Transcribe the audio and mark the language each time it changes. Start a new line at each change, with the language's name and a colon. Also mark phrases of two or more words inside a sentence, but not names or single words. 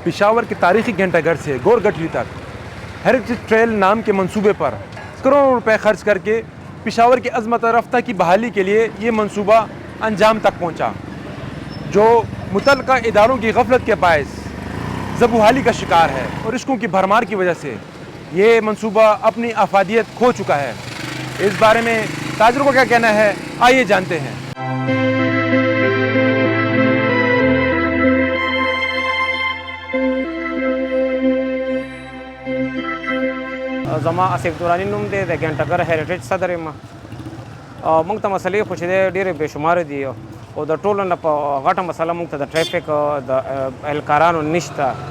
Urdu: پشاور کے تاریخی گھنٹہ گھر سے گور گٹھلی تک ہیریٹیج ٹریل نام کے منصوبے پر کروڑوں روپے خرچ کر کے پشاور کی عظمت رفتہ کی بحالی کے لیے یہ منصوبہ انجام تک پہنچا، جو متعلقہ اداروں کی غفلت کے باعث زبوحالی کا شکار ہے اور رشکوں کی بھرمار کی وجہ سے یہ منصوبہ اپنی افادیت کھو چکا ہے۔ اس بارے میں تاجروں کو کیا کہنا ہے، آئیے جانتے ہیں۔
Pashto: زما اسف دورانی نوم دی د ګنټګر هیریټیج صدر یم. موږ ته مسلې خو چې دی ډېرې بې شماره دي او د ټولو نه په غټه مسله موږ ته د ټریفک د اهلکارانو نشته.